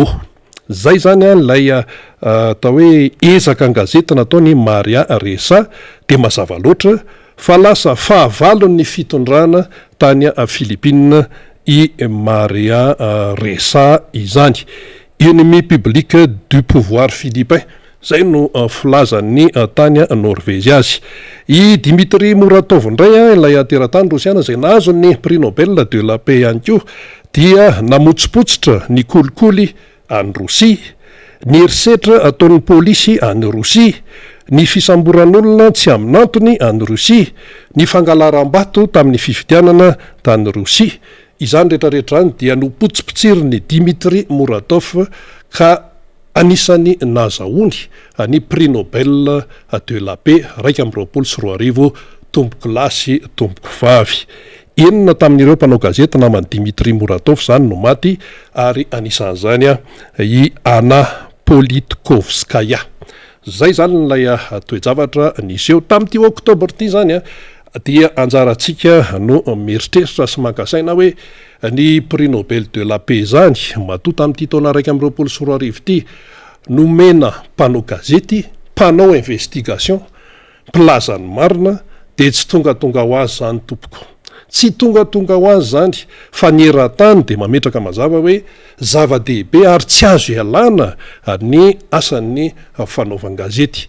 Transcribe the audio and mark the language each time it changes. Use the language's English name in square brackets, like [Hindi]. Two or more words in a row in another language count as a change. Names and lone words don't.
[Malagasy] Zay zany lay atao hoe ezaka an-gazety nataony Maria Ressa dia mazava loatra fa lasa fahavalon'ny fitondrana tany Filipina i Maria Ressa izany. [French] Ennemi public du pouvoir philippin [Malagasy] zay no filazan'ny tany Norvezy azy. I Dimitri Muratov indray ilay teratany Rosiana izay nahazo ny [French] prix Nobel de la paix [Malagasy] ihany koa dia namotsipotsitra ny kolikoly any Rosia, ny herisetra ataon'ny pôlisy any Rosia, ny fisamboran'olona tsy amin'antony any Rosia, ny fangalaram-bato tamin'ny fifidianana tany Rosia. Izany rehetrarehetra any dia nopotsipotsiriny Dimitri Muratov ka anisany nazahoany ny [French] prix Nobel de la paix [Malagasy] 2024 tomboky lahy sy tomboky vavy. Enina tamin'ireo mpanao gazety namany Dimitri Muratov zany no maty ary anisan'izany i Anna Politkovskaya. Zay zany nilay toe-javatra niseho tamin'ity oktobra ty zany dia anjarantsika no mieritreritra sy mankasaina hoe ny [French] prix Nobel de la paix [Malagasy] zany matoa tamin'ity taona 2024 ty nomena mpanao gazety, mpanao investigation, mpilaza ny marina de tsy tongatonga ho azy zany tompoko. Tsy tongatonga ho azy zany fa ny eran-tany de mametraka mazava hoe zava-dehibe ary tsy azo ialana ny asan'ny fanaovan-gazety.